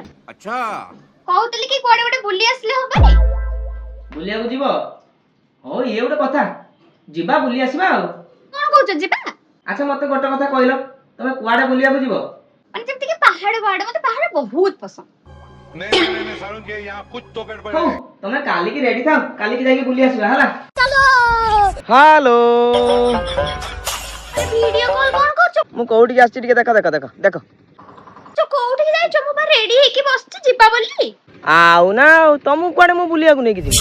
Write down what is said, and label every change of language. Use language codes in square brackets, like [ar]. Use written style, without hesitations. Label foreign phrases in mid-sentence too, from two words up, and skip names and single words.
[or] अच्छा କହୁଥିଲି କି କୁଆଡେ ଗୋଟେ ବୁଲି ଆସିଲେ ହବନି? ବୁଲିବାକୁ ଯିବ? ହଉ ଇଏ ଗୋଟେ କଥା, ଯିବା ବୁଲି ଆସିବା ଆଉ। କଣ କହୁଛ ଯିବା? ଆଚ୍ଛା ମତେ ଗୋଟେ କଥା କହିଲ, ତମେ କୁଆଡେ ବୁଲିବାକୁ ଯିବ? ମାନେ ଯେମିତି କି ପାହାଡ ମତେ ପାହାଡ ବହୁତ ପସନ୍ଦ। [hi] नहीं सारुण के यहाँ कुछ तो गड़बड़ [or] ହଉ [hi] है। [or] ତମେ କାଲିକି ରେଡି ଥାଅ, କାଲିକି ଯାଇକି ବୁଲି ଆସିବା ହେଲା। ହାଲୋ ଭିଡିଓ କଲ୍ କଣ କରୁଛ? ମୁଁ କୋଉଠିକି ଆସିଛି ଟିକେ ଦେଖ ଦେଖ ଦେଖ ଦେଖ। କୋଉଠିକି ଯାଇଛ? ମୁଁ ବା ରେଡି ହେଇକି ବସିଛି ଯିବା ବୋଲି। ଆଉ ନା ଆଉ ତମକୁ କୁଆଡେ ମୁଁ ବୁଲିବାକୁ ନେଇକି ଯିବି?